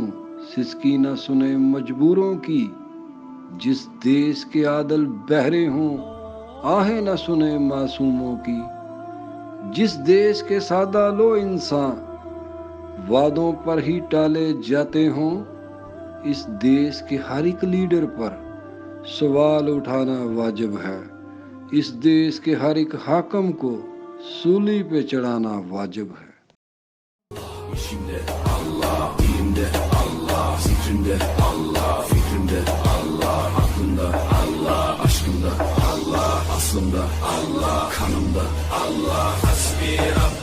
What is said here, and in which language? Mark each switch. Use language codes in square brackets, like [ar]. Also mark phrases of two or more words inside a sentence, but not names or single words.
[ur] سسکی نہ سنے مجبوروں کی، جس دیس کے عادل بہرے ہوں آہیں نہ سنے معصوموں کی، جس دیس کے سادہ لو انسان وعدوں پر ہی ٹالے جاتے ہوں، اس دیس کے ہر ایک لیڈر پر سوال اٹھانا واجب ہے، اس دیس کے ہر ایک حاکم کو سولی پہ چڑھانا واجب ہے۔ [tr] Allah, fikrimde Allah, aklımda Allah, aşkımda Allah, aslımda kanımda, Allah kanımda, Allah hasbi